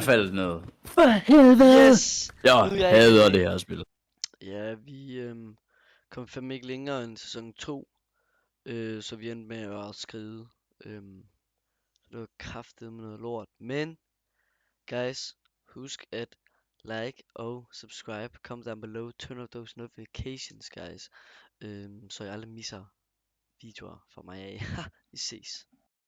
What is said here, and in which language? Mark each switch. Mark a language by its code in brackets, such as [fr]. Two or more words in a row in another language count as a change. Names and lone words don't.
[da] faldt ned. For helvede! Yes! Jeg Nu er jeg hader ikke- det her spil. Ja, vi kom fandme ikke længere end sæson 2. Så vi endte med at skride. Det var kraftedeme noget lort. Men, guys, husk at like og subscribe. [en] Comment down below. Turn on those notifications, guys. [da] Så jeg aldrig misser videoer fra mig af. Vi ses.